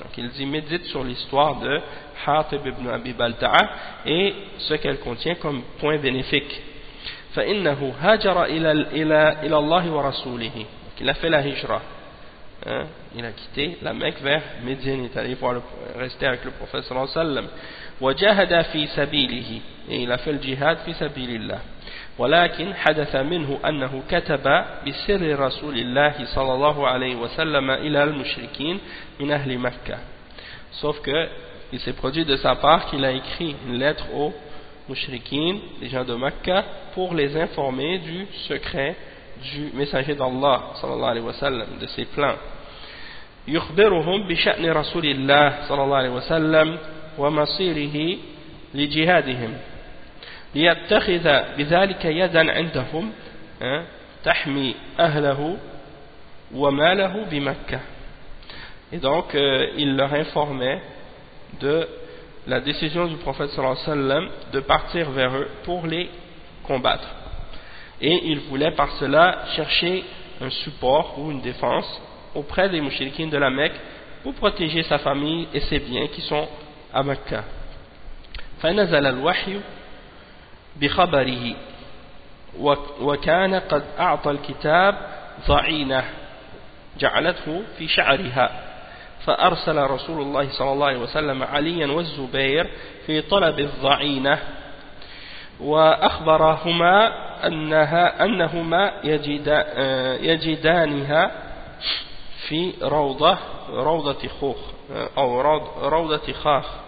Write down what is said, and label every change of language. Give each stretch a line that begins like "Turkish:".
French: Donc il dit, médite sur l'histoire de Hatib ibn Abi Balda'a et ce qu'elle contient comme point bénéfique.
Arabic: فَإِنَّهُ هَاجَرَ إِلَى اللَّهِ وَرَسُولِهِ.
French: Donc il a fait la hijra, hein? Il a quitté la Mecque vers Médine, il est allé pour rester avec le prophète sallallahu alayhi wa sallam.
Arabic: وَجَهَدَ فِي سَبِيلِهِ.
French: Et il a fait le jihad fi sabilillah.
Arabic: ولكن حدث منه أنه كتب بسر رسول الله صلى الله عليه وسلم إلى المشركين من أهل مكة.
French: Sauf que il s'est produit de sa part qu'il a écrit une lettre aux mushrikins, les gens de Mecca, pour les informer du secret du messager d'Allah صلى الله عليه وسلم, de ses plans.
Arabic: يخبرهم بشأن رسول الله صلى الله عليه وسلم ومصيره لجهادهم. ليتخذ بذلك يدا عندهم تحمي أهله وماله بمكة.
French: Et donc il leur informait de la décision du prophète sallallahu alayhi wa sallam de partir vers eux pour les combattre, et il voulait par cela chercher un support ou une défense auprès des mouchriquins de la Mecque pour protéger sa famille et ses biens qui sont à Mecca.
Arabic: فنزل الوحي بخبره وكان قد أعطى الكتاب ضعينة جعلته في شعرها فأرسل رسول الله صلى الله عليه وسلم عليا والزبير في طلب الضعينة وأخبرهما أنهما يجدانها في روضة خوخ أو روضة خاخ